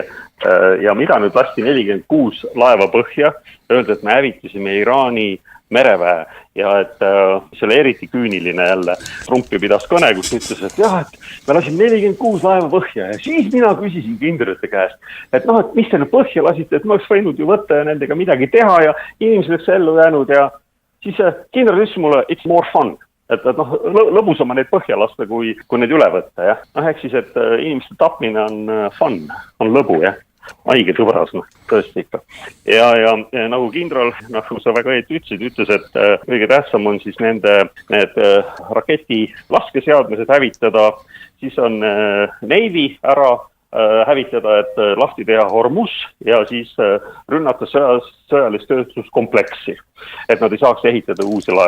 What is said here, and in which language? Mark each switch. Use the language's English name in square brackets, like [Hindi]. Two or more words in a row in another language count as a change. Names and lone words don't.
[Estonian] Ja mida nüüd lasti 46 laeva põhja, öelda, et me hävitasime Iraani mereväe ja et see oli eriti küüniline jälle. Trumpi pidas kõne, kus ütles, et et me lasime 46 laeva põhja ja siis mina küsisin kindralite käest, et mis te nüüd põhja lasite, et me oleks võinud ju võtta ja nendega midagi teha ja inimesed oleks ellu jäänud ja siis kindral ütles mulle, [English] it's more fun. [Estonian] Et lõbusama neid põhja lasta, kui neid üle võtta, jah. Ehk siis, et inimeste tapmine on fun, on lõbu, jah. Haige sõbras, tõesti ikka. Ja nagu kindral, nagu sa väga ütles, et kõige tähtsam on siis need raketi laskeseadmised hävitada, siis on Navy ära hävitada, et lahti teha Hormuz ja siis rünnata sõjalist tööstuskompleksi, et nad ei saaks ehitada uusi laevu.